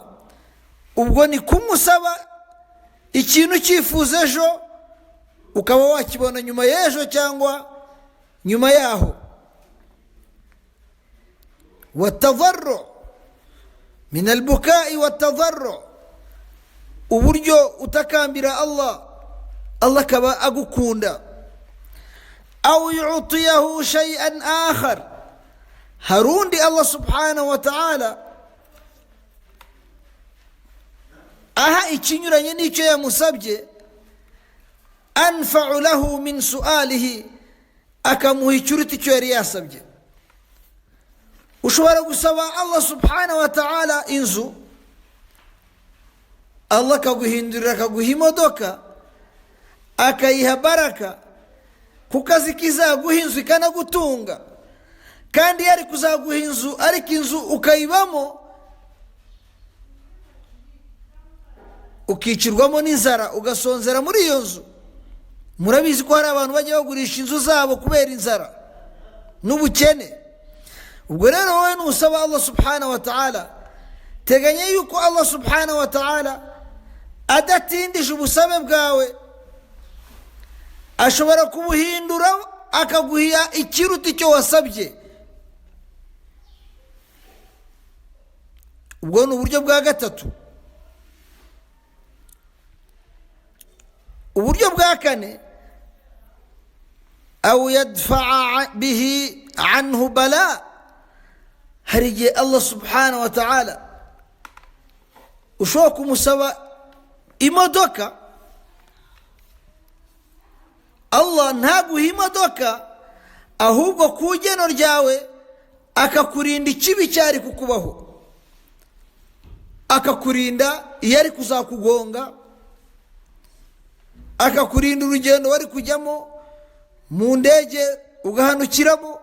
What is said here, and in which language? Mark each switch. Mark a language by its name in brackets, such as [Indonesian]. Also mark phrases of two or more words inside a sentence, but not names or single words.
[Kinyarwanda] ubwo ni kumusaba ikintu cyifuza ejo, ukaba wakibona nyuma y'ejo cyangwa nyuma yaho. [Arabic] والتضرع من البكاء والتضرع, [Kinyarwanda] uburyo utakambira Allah, Allah akaba agukunda. [Arabic] أو يعطيه شيئا آخر, [Kinyarwanda] harundi [Arabic] الله سبحانه وتعالى [Kinyarwanda] aha ikinyuranye n'icyo yamusabye, [Arabic] أنفع له من سؤاله, [Kinyarwanda] akamuha ikiruta icyo yari yasabye. Ushobora gusaba [Arabic] الله سبحانه وتعالى [Kinyarwanda] inzu, Allah akaguhindurira akaguha imodoka, akayiha baraka, kuko azi ko izaguha inzu ikanagutunga. Kandi yari kuzaguha inzu, ariko inzu ukayibamo ukicirwamo n'inzara, ugasonzera muri iyo nzu. Murabizi ko hari abantu bajya bagurisha inzu zabo kubera inzara n'ubukene. Ubwo rero wowe nusaba [Arabic] الله سبحانه وتعالى, [Kinyarwanda] teganya yuko [Arabic] الله سبحانه وتعالى [Kinyarwanda] adatindije ubusabe bwawe, ashobora kubuhindura akaguha ikiruta icyo wasabye. Ubwo ni uburyo bwa gatatu. Uburyo bwa kane, [Arabic] أو يدفع به عنه بلاء, [Kinyarwanda] hari igihe [Arabic] الله سبحانه وتعالى [Kinyarwanda] ushobora kumusaba imodoka, Allah ntaguha imodoka, ahubwo ku igeno ryawe akakurinda ikibi cyari kukubaho, akakurinda iyari kuzakugonga, akakurinda urugendo wari kujyamo mu ndege ugahanukiramo.